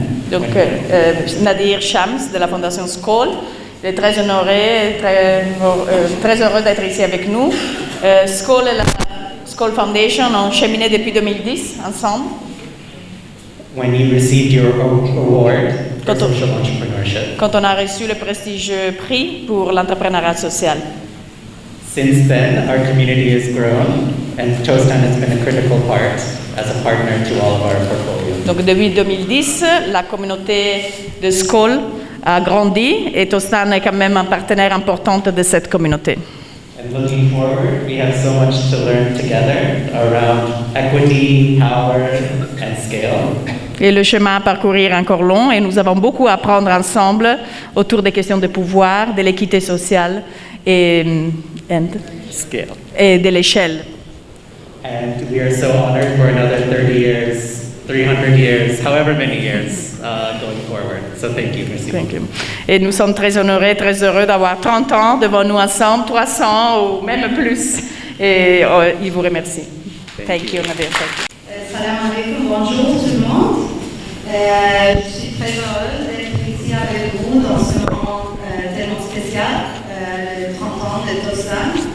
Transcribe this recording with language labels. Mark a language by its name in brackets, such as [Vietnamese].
[French] Donc, Nadir Shams de la Fondation Skoll, il est très honoré, très heureux d'être ici avec nous. Skoll et la Skoll Foundation ont cheminé depuis 2010 ensemble. [English] When you received your award for social entrepreneurship. [French] Quand on a reçu le prestigieux prix pour l'entrepreneuriat social. [English] Since then, our community has grown, and Toastland has been a critical part as a partner to all of our portfolio. [French] Donc depuis 2010, la communauté de Skol a grandi et Tostan est quand même un partenaire important de cette communauté. [English] And looking forward, we have so much to learn together around equity, power, and scale. [French] Et le chemin à parcourir est encore long et nous avons beaucoup à apprendre ensemble autour des questions de pouvoir, de l'équité sociale et de l'échelle. [English] And we are so honored for another 30 years, 300 years, however many years going forward. So thank you, [French] merci beaucoup. Et nous sommes très honorés, très heureux d'avoir 30 ans devant nous ensemble, 300 ou même plus. Et il vous remercie. [English] Thank you, Nadia. [French] Salam alaikum, bonjour tout le monde. Je suis très heureuse d'être ici avec vous dans ce moment tellement spécial, les 30 ans de Tostan.